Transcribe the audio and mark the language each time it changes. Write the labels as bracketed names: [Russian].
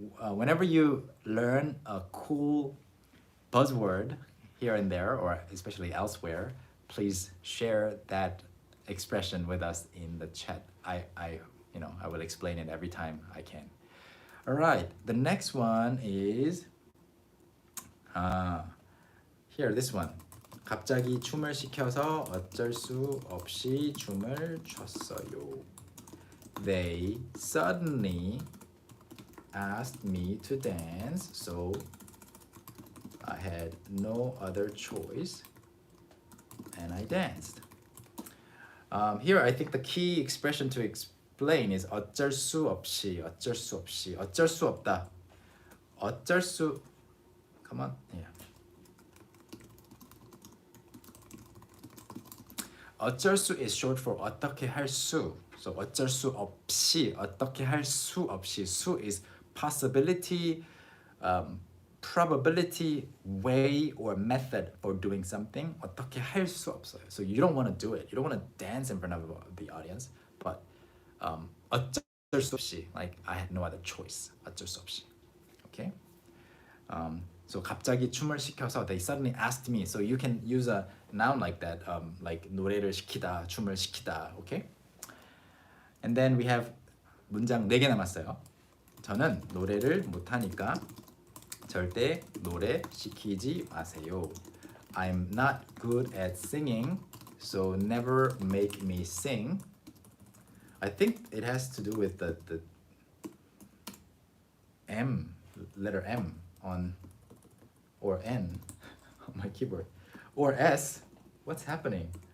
[English] Whenever you learn a cool buzzword here and there, or especially elsewhere, please share that expression with us in the chat. I will explain it every time I can. All right, the next one is here, this one. [Korean] 갑자기 춤을 시켜서 어쩔 수 없이 춤을 췄어요. [English] They suddenly asked me to dance, so I had no other choice, and I danced. Here, I think the key expression to explain is 어쩔 수 없이, 어쩔 수 없이, 어쩔 수 없다. 어쩔 수, come on, yeah. [Korean] 어쩔 수 [English] is short for [Korean] 어떻게 할 수. [English] So [Korean] 어쩔 수 없이, 어떻게 할 수 없이. [English] 수 is possibility, probability, way or method for doing something. [Korean] 어떻게 할 수 없어요. [English] So you don't want to do it. You don't want to dance in front of the audience. But 어쩔 수 없이, like I had no other choice. [Korean] 어쩔 수 없이. Okay. [English] So [Korean] 갑자기 춤을 시켜서 [English] they suddenly asked me. So you can use a noun like that, like 노래를 시키다, 춤을 시키다. Okay. And then we have [Korean] 문장 4개 남았어요. 저는 노래를 못하니까 절대 노래 시키지 마세요. [English] I'm not good at singing, so never make me sing. I think it has to do with the M, letter M on, or N on my keyboard, or S. What's happening?